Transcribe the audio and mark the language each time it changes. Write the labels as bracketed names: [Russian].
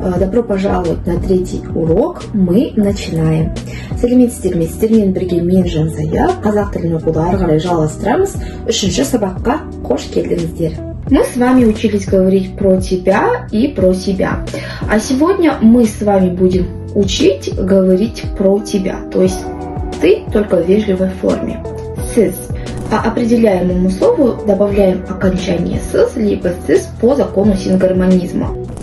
[Russian] Добро пожаловать на третий урок. Мы начинаем. [Kazakh] Сәлеметсіздер бірге мен Жансая. Қазақ тілін оқуды ары қарай жалғастырамыз. 3-ші сабаққа қош келдіңіздер. [Russian] Мы с вами учились говорить про тебя и про себя. А сегодня мы с вами будем учить говорить про тебя. То есть ты только в вежливой форме. Сіз. А определяемому слову добавляем окончание «сыз» либо «сіз» по закону сингармонизма.